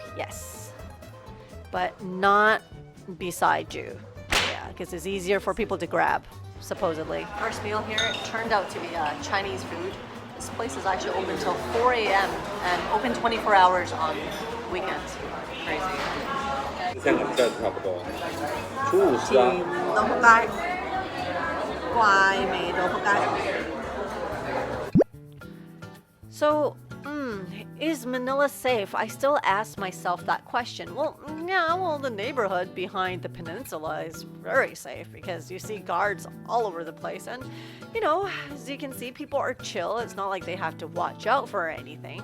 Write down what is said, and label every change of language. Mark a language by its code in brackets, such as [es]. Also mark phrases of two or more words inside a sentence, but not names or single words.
[en] Yes. But not beside you. Yeah, because it's easier for people to grab, supposedly. First meal here, it turned out to be Chinese food. This place is actually open until 4 a.m. and open 24 hours on weekends. Crazy. [zh] 香港价差不多，初50啊。豆腐街，怪味豆腐街。 [en] So, is Manila safe? I still ask myself that question. Well, yeah, the neighborhood behind the peninsula is very safe because you see guards all over the place. And, you know, as you can see, people are chill. It's not like they have to watch out for anything.